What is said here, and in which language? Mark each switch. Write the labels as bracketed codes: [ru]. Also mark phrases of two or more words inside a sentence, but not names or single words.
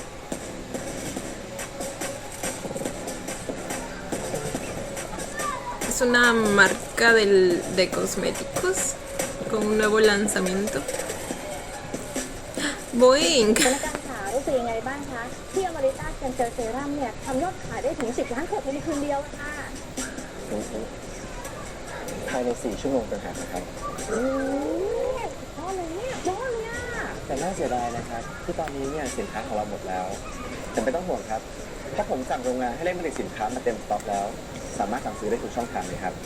[es] Es es una marca de cosméticos con un nuevo lanzamiento. Boeing. [th] พนักงานขารู้สึกยังไงบ้างคะที่อเมริกาเซนเซอร์เซรั่มเนี่ยทำยอดขายได้ถึง10 ล้านขวดภายในคืนเดียวค่ะ ภายใน4 ชั่วโมงต่างหากนะครับ โอ้ยยอดเลยเนี่ยยอดเลยอ่ะ แต่น่าเสียดายนะครับที่ตอนนี้เนี่ยสินค้าของเราหมดแล้วแต่ไม่ต้องห่วงครับถ้าผมสั่งโรงงานให้เร่งผลิตสินค้ามาเต็มสต็อกแล้ว สามารถสั่งซื้อได้ทุกช่องทางเลยครับ